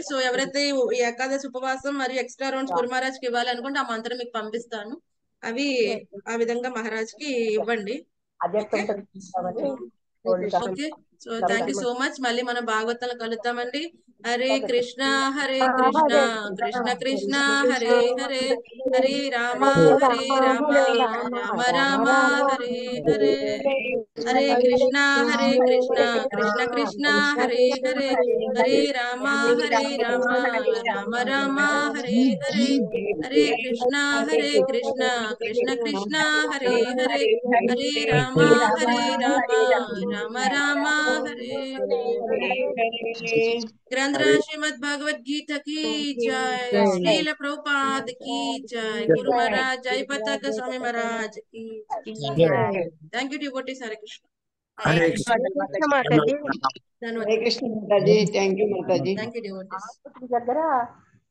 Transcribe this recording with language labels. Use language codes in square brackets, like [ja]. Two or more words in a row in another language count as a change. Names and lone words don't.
[te] సో ఎవరైతే ఈ ఏకాదశి ఉపవాసం మరియు [en] extra rounds [te] గురు మహారాజ్ కి ఇవ్వాలి అనుకుంటే ఆ మంత్రం మీకు పంపిస్తాను. అవి ఆ విధంగా మహారాజ్ కి ఇవ్వండి. [en] Okay okay. So thank you so much. [te] మళ్ళీ మనం భాగవతంలో కలుద్దామండి. [sa] హరే కృష్ణ కృష్ణ కృష్ణ హరే హరే, హరే రామ రామ రామ హరే హరే, హరే కృష్ణ కృష్ణ కృష్ణ హరే హరే, హరే రామ రామ రామ హరే హరే, హరే కృష్ణ కృష్ణ కృష్ణ హరే హరే, హరే రామ రామ రామ హరే హరే. [hi] ग्रंथराज श्रीमद् भगवत गीता की जय, श्रील प्रभुपाद की जय, गुरु महाराज जय पताक स्वामी महाराज की जय. [en] thank you devotees. [sa] हरे कृष्ण. [te] హరే కృష్ణ మాతాజీ. [hi] धन्यवाद. [sa] హరే కృష్ణ [te] మాతాజీ. [en] thank you [te] మాతాజీ. [en] thank you devotees. [te] దగ్గర